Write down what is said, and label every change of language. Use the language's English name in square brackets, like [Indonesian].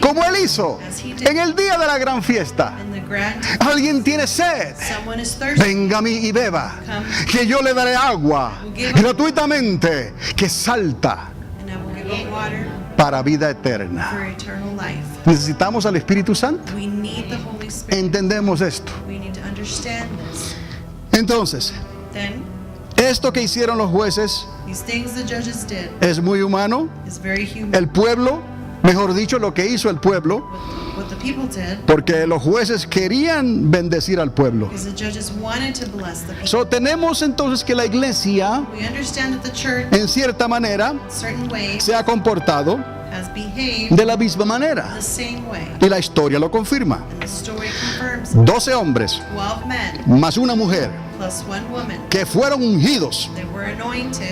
[Spanish] como Él hizo en el día de la gran fiesta. [English] In the grand, [Spanish] Alguien tiene sed, [English] someone is thirsty, [Spanish] venga a mí y beba, que yo le daré agua gratuitamente que salta [English] and I will give him water [Spanish] para vida eterna. [English] for eternal life. [Spanish] Necesitamos al Espíritu Santo. [English] We need the Holy Spirit. [Spanish] Entendemos esto. [English] We need to understand this. [Spanish] Entonces, [English] Then, [Spanish] esto que hicieron los jueces [English] these things the judges did [Spanish] es muy humano. [English] is very human. [Spanish] El pueblo, mejor dicho, lo que hizo el pueblo, [English] What the people did, [Spanish] porque los jueces querían bendecir al pueblo. [English] because the judges wanted to bless the people. [Spanish] So, tenemos entonces que la iglesia, [English] We understand that the church, [Spanish] en cierta manera, [English] in certain ways, [Spanish] se ha comportado [English] has behaved [Spanish] de la misma manera. [English] the same way. [Spanish] Y la historia lo confirma. [English] And the story confirms it. [Spanish] 12 hombres [English] 12 men [Spanish] más una mujer [English] plus one woman. [Spanish] que fueron ungidos [English] They were anointed